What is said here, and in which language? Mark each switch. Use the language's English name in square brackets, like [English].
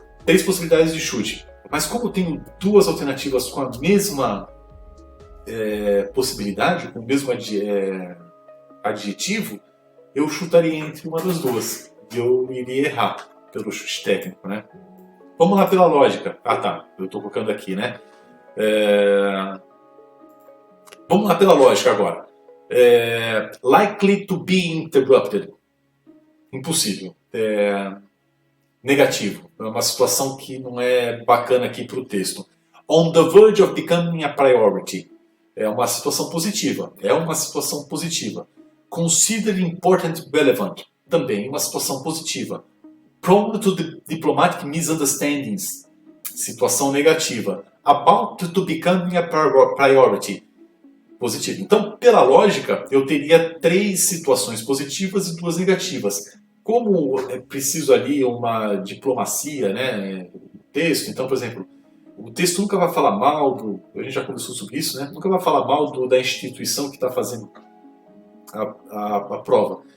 [Portuguese] 3 possibilidades de chute. Mas como eu tenho 2 alternativas com a mesma possibilidade, com o mesmo adjetivo, eu chutaria entre uma das duas. E eu iria errar pelo chute técnico, né? Vamos lá pela lógica. Ah, tá. Eu estou colocando aqui, né? Vamos lá pela lógica agora. [English] Likely to be interrupted. [Portuguese] Impossível. Negativo. É uma situação que não é bacana aqui para o texto. [English] On the verge of becoming a priority. [Portuguese] É uma situação positiva. [English] Consider important relevant. [Portuguese] Também uma situação positiva. [English] Prone to diplomatic misunderstandings. [Portuguese] Situação negativa. [English] About to becoming a priority. [Portuguese] Positivo. Então, pela lógica, eu teria 3 situações positivas e 2 negativas. Como é preciso ali uma diplomacia, né, texto, então, por exemplo, o texto nunca vai falar mal a gente já conversou sobre isso, né, nunca vai falar mal da instituição que está fazendo a prova.